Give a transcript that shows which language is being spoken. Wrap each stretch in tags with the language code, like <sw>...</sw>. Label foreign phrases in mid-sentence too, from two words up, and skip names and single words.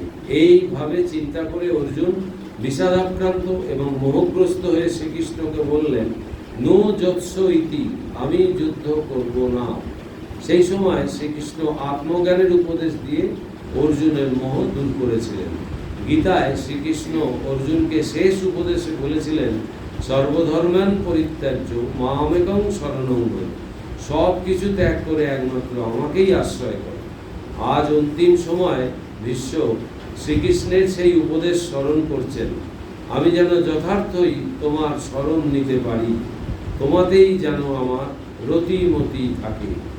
<bn>এইভাবে চিন্তা করে অর্জুন বিষাদাক্রান্ত এবং মোহগ্রস্ত হয়ে শ্রীকৃষ্ণকে বললেন,</bn> <sa>নো যৎস ইতি,</sa> <bn>আমি যুদ্ধ করব না। সেই সময় শ্রীকৃষ্ণ আত্মজ্ঞানের উপদেশ দিয়ে অর্জুনের মোহ দূর করেছিলেন। গীতায় শ্রীকৃষ্ণ অর্জুনকে শেষ উপদেশে বলেছিলেন,</bn> <sa>সর্বধর্মান পরিত্যাজ্য মামেকং শরণং ব্রজ,</sa> <bn>সব কিছু ত্যাগ করে একমাত্র আমাকেই আশ্রয় করো। আজ অন্তিম সময় বিশ্ব শ্রীকৃষ্ণের সেই উপদেশ স্মরণ করছেন। আমি যেন যথার্থই তোমার স্মরণ নিতে পারি, তোমাতেই যেন আমার রতিমতি থাকে।</bn>